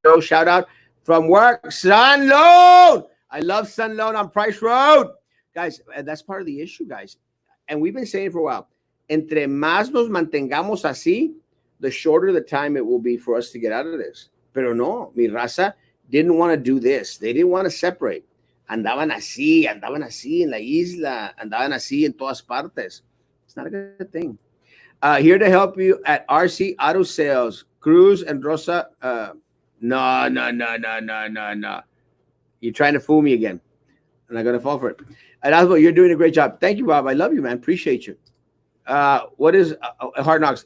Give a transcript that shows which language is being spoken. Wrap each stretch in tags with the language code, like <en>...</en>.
<en>Shout out from work. Sun Loan. I love Sun Loan on Price Road. Guys, that's part of the issue, guys. And we've been saying for a while,</en> <es>entre más nos mantengamos así,</es> <en>the shorter the time it will be for us to get out of this.</en> <es>Pero no, mi raza</es> <en>didn't want to do this. They didn't want to separate.</en> <es>Andaban así en la isla, andaban así en todas partes.</es> <en>It's not a good thing. Here to help you at RC Auto Sales, Cruz and Rosa. No. You're trying to fool me again. I'm not going to fall for it. Erasmo, you're doing a great job. Thank you, Bob. I love you, man. Appreciate you. What is Hard Knocks?</en>